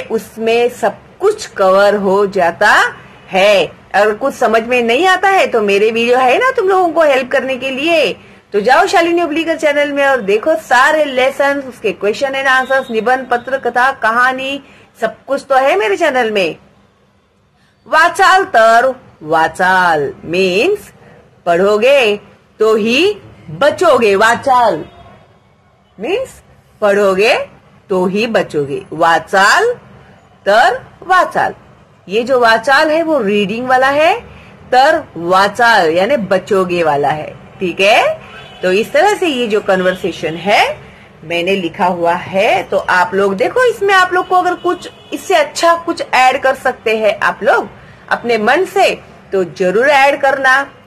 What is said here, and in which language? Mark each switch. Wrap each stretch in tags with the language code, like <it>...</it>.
<hi>उसमें सब कुछ कवर हो जाता है. अगर कुछ समझ में नहीं आता है तो मेरे वीडियो है ना तुम लोगों को हेल्प करने के लिए, तो जाओ शालिनी हुबलीकर चैनल में और देखो सारे लेसन, उसके क्वेश्चन एंड आंसर्स, निबंध, पत्र, कथा, कहानी, सब कुछ तो है मेरे चैनल में.</hi> <mr>वाचाल तर वाचाल</mr> <hi>मीन्स पढ़ोगे तो ही बचोगे. वाचाल मीन्स पढ़ोगे तो ही बचोगे.</hi> <mr>वाचाल तर वाचाल.</mr> <hi>ये जो वाचाल है वो रीडिंग वाला है, तर वाचाल यानी बचोगे वाला है. ठीक है, तो इस तरह से ये जो कन्वर्सेशन है मैंने लिखा हुआ है. तो आप लोग देखो, इसमें आप लोग को अगर कुछ इससे अच्छा कुछ ऐड कर सकते हैं आप लोग अपने मन से तो जरूर ऐड करना.</hi>